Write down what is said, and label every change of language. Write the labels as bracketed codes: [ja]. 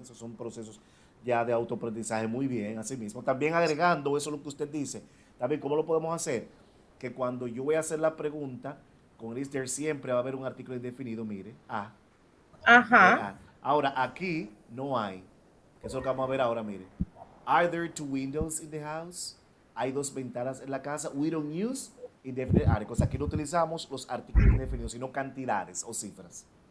[es] Esos son procesos ya de autoaprendizaje muy bien, así mismo. También agregando eso lo que usted dice, también, ¿cómo lo podemos hacer? Que cuando yo voy a hacer la pregunta, con el is there siempre va a haber un artículo indefinido, mire, Ajá. Ahora, aquí no hay, que eso es lo que vamos a ver ahora, mire. [en] Are there two windows in the house? [es] Hay dos ventanas en la casa. [en] We don't use indefinite articles. [es] Aquí no utilizamos los artículos indefinidos, sino cantidades o cifras.